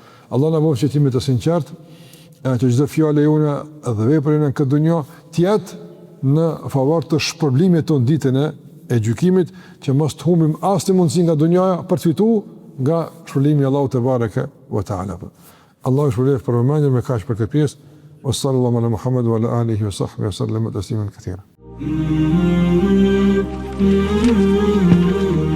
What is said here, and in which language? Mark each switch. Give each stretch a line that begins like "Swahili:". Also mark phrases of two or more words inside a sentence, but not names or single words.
Albanian: Allah na bëfshi të jemi të sinqert, që çdo fjalë jone dhe vepra jone në këtë dunjë të jetë në favor të shpërblimit tonë ditën e gjykimit, që mos të humbim asnjë mundësi nga dunjaja për të fituar nga shpërblimi i Allahut
Arabic: تبارك وتعالى.
Albanian: Allahu shpëlef për vëmendjen me kaq për këtë pjesë.
Arabic: وصلى الله على محمد وعلى آله وصحبه وسلم تسليما كثيرا.